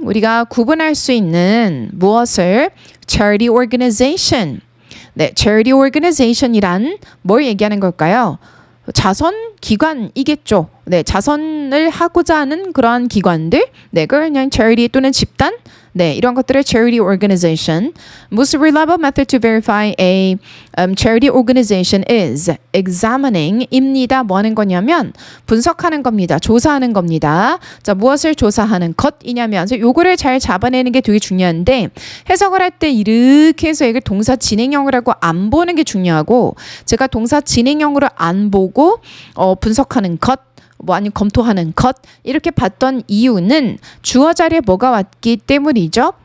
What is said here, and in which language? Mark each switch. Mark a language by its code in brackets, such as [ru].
[ko] 우리가 구분할 수 있는 무엇을? charity organization. 네, charity organization이란 뭘 얘기하는 걸까요? 자선 기관이겠죠. 네, 자선을 하고자 하는 그러한 기관들. 네, 그걸 그냥 charity 또는 집단. 네, 이런 것들을 charity organization. [en] Most reliable method to verify a charity organization is examining입니다. [ko] 뭐 하는 거냐면 분석하는 겁니다. 조사하는 겁니다. 자, 무엇을 조사하는 것이냐면 요거를 잘 잡아내는 게 되게 중요한데 해석을 할 때 이렇게 해서 이걸 동사 진행형이라고 안 보는 게 중요하고 제가 동사 진행형으로 안 보고 분석하는 것 뭐 아니면 검토하는 것 이렇게 봤던 이유는 주어 자리에 뭐가 왔기 때문이죠?